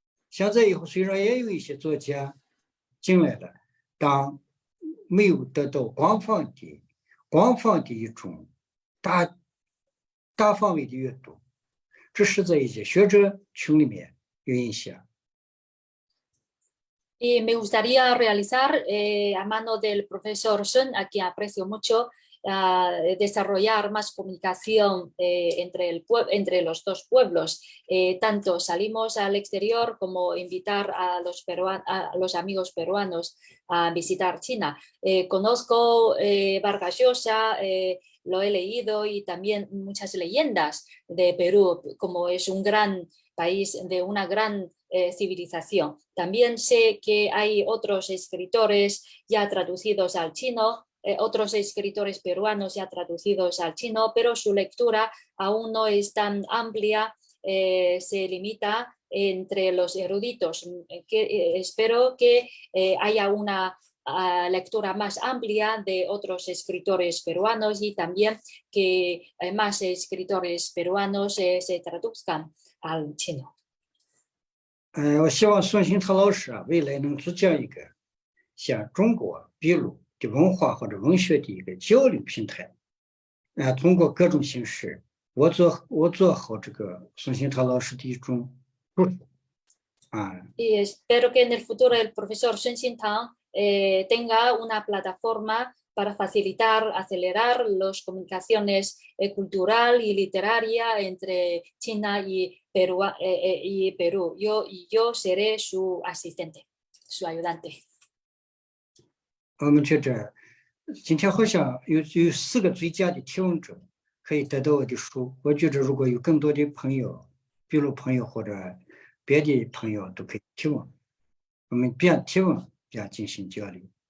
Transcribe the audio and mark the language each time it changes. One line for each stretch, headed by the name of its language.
Chinese: 现在以后虽然也有一些作家进来了，但没有得到广泛的一种大范围的阅读，这是在一些学者群里面有影响。
Spanish: Y me gustaría realizar, a mano del profesor Sun, a quien aprecio mucho, desarrollar más comunicación entre los dos pueblos. Tanto salimos al exterior como invitar a los amigos peruanos a visitar China. Conozco Vargas Llosa, lo he leído, y también muchas leyendas de Perú, como es un gran país de una gran civilización. También sé que hay otros escritores ya traducidos al chino, otros escritores peruanos ya traducidos al chino, pero su lectura aún no es tan amplia, se limita entre los eruditos. Espero que haya una lectura más amplia de otros escritores peruanos y también que más escritores peruanos se traduzcan al chino.
Chinese: 我希望宋新堂老师未来能组建一个像中国、秘鲁的文化或者文学的一个交流平台，通过各种形式，我做好这个宋新堂老师的一种助手。
Spanish: Y espero que en el futuro el profesor Sun Xintang tenga una plataforma para facilitar, acelerar las comunicaciones cultural y literaria entre China y Perú. Yo seré su asistente, su ayudante.
Chinese: 我们觉着今天好像有4个最佳的提问者可以得到我的书。我觉着如果有更多的朋友，比如朋友或者别的朋友都可以提问，我们边提问边进行交流。